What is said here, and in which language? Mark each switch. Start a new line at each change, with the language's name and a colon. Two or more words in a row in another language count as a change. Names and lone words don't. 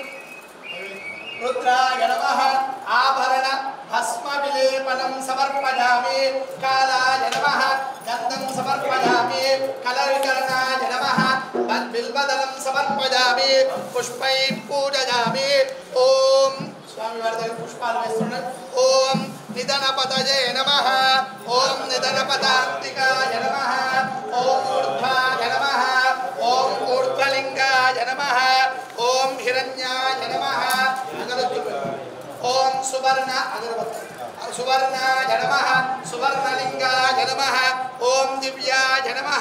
Sanskrit: रुद्राय नमः आभरण भस्म विलेपनं समर्पयामि कालाय नमः गन्धं समर्पयामि कलविकरणाय नमः बिल्वदलं समर्पयामि पुष्पैः पूजयामि ओम
Telugu: స్వామి వారి దగ్గర పుష్పాలు వేస్తున్నారు.
Sanskrit: ఓం నిధనపతయే నమః, ఓం నిధనపదాంతికాయ నమః, ఓం ఊర్ధ్వాయ నమః, ఓం ఊర్ధ్వలింగాయ నమః, ఓం హిరణ్యాయ నమః. ఓం సువర్ణ అగరబత్తి సువర్ణాయ నమః, సువర్ణలింగాయ నమః, ఓం దివ్యాయ నమః,